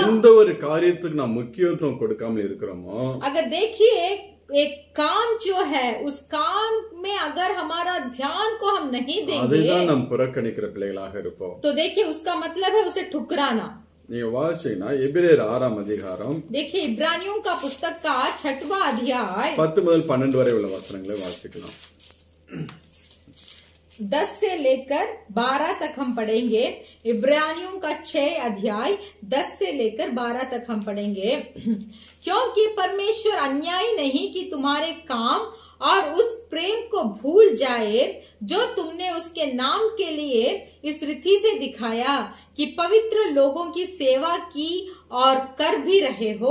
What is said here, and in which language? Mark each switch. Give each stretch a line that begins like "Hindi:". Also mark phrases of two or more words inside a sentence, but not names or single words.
Tamil: எந்த ஒரு காரியத்துக்கு நாம் முக்கியத்துவம் கொடுக்காமல் இருக்கிறோமோ,
Hindi: अगर देखिए, एक काम जो है, उस काम में अगर हमारा ध्यान को हम नहीं देंगे,
Tamil: அதைதான் நாம் புறக்கணிக்கிற பிள்ளைகளாக இருப்போம்।
Hindi: तो देखिए, उसका मतलब है उसे ठुकराना।
Tamil: நீங்க வாசிச்சீங்கன்னா எபிரேயர் 6ஆம் அதிகாரம்,
Hindi: देखिए, इब्रानियों का पुस्तक का 6वां अध्याय
Tamil: 10 முதல் 12 வரை உள்ள வசனங்களை வாசிக்கலாம்।
Hindi: 10 से लेकर 12 तक हम पढ़ेंगे। इब्रानियों का 6 अध्याय 10 से लेकर 12 तक हम पढ़ेंगे। क्योंकि परमेश्वर अन्यायी नहीं कि तुम्हारे काम और उस प्रेम को भूल जाए जो तुमने उसके नाम के लिए इस रीति से दिखाया कि पवित्र लोगों की सेवा की और कर भी रहे हो।